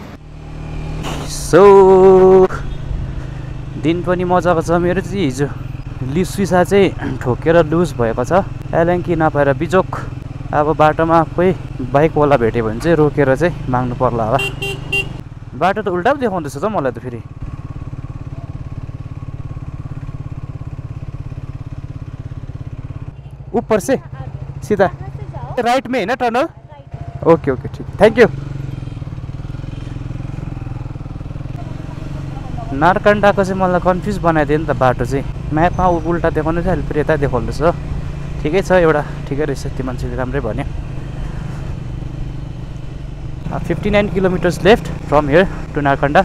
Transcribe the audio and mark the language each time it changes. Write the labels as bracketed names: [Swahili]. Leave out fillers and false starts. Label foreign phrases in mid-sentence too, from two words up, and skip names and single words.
[Nepali] सो दिन पनि मजाको छ। मेरो चाहिँ हिजो सिसा चाहिँ ठोकेर लुज भएको छ, एलेङ्की नपाएर बिजोक। अब बाटोमा कोही बाइकवाला भेट्यो भने चाहिँ रोकेर चाहिँ माग्नु पर्ला होला। बाटो त उल्टा पो देखाउँदैछ त मलाई त फेरि। [Hindi] ऊपर से सीधा राइट में है ना टर्नल? [English] okay okay ठीक, thank you. [Nepali] नारकण्डाको चाहिँ मलाई कन्फ्युज बनाइदियो नि त बाटो चाहिँ। म्यापमा उल्टा देखाउनु चाहिँ अहिले फेरि यता देखाउँदैछ। ठिकै छ, एउटा ठिकै रहेछ, त्यो मान्छेले राम्रै भन्यो। [English] 59 kilometers left from here to Narkanda.